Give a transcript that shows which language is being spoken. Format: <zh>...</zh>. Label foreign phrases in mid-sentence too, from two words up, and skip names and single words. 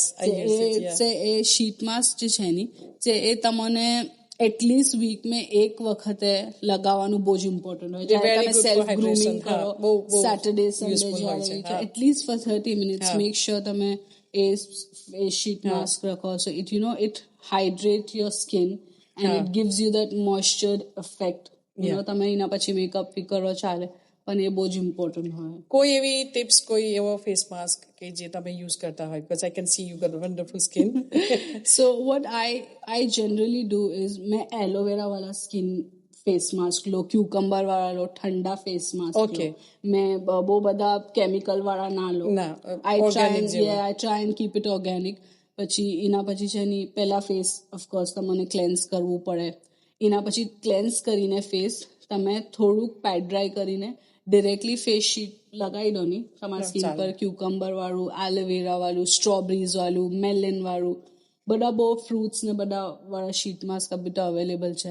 <gu>એ</gu> <en>sheet mask</en> <gu>જે છે ને એ તમને</gu> <en>atleast week</en> <gu>મેં એક વખતે લગાવવાનું બહુ જ ઇમ્પોર્ટન્ટ હોય. જ્યારે તમે</gu> <en>self grooming</en> <gu>કરો,</gu> <en>Saturday Sunday</en> <gu>જ્યારે</gu> <en>atleast for 30 minutes make sure</en> <gu>તમે એ</gu> <en>sheet mask</en> <gu>રાખો.</gu> <en>so it hydrate your skin and it gives you that moisture effect.</en> <gu>તમે એના પછી મેકઅપ બી કરો ચાલે, પણ એ બહુ જ ઇમ્પોર્ટન્ટ હોય. કોઈ એવી ટિપ્સ, કોઈ એવો</gu> <en>face mask</en> <gu>કે જે તમે યુઝ કરતા હોય?</gu> <en>because I can see you got a wonderful skin. So what I generally do is</en> <hi>मैं एलोवेरा वाला</hi> <en>skin face mask</en> <hi>लो, क्यूकम्बर वाला लो, ठंडा फेस मास्क लो.</hi> <gu>मैं બહુ બધા કેમિકલ વાળા ના લો.</gu> <en>I try and keep it organic.</en> <gu>પછી એના પછી છે ને પહેલા</gu> <en>face of course</en> <gu>તમને ક્લેન્સ કરવું પડે. એના પછી ક્લેન્સ કરીને ફેસ તમે થોડુંક</gu> <en>pad dry</en> <gu>કરીને</gu> <en>directly face sheet</en> <gu>લગાવી દો ને તમારા સ્કિન પર. ક્યુકમ્બર વાળું, એલોવેરા વાળું, સ્ટ્રોબેરીઝ વાળું, મેલન વાળું, બધા બહુ ફ્રૂટ્સ ને બધા વાળા</gu> <en>sheet mask</en> <gu>બધા અવેલેબલ છે.</gu>